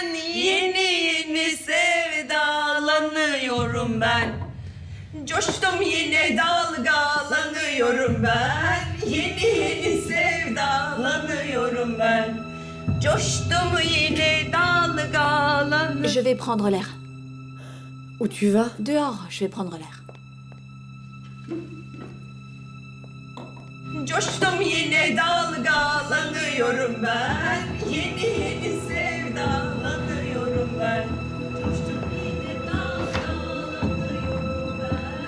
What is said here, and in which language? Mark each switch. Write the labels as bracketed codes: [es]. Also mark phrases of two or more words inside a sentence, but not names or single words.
[tr] Yeni yeni sevdalanıyorum ben. Coştum yine dalgalanıyorum ben. Yeni yeni sevdalanıyorum ben. Coştum yine dalgalanıyorum. [fr] Je vais prendre l'air. Où tu vas? Dehors, je vais prendre l'air. [tr] Coştum yine dalgalanıyorum ben. Yeni yeni sevdalanıyorum ben. Coştum yine dalgalanıyorum ben.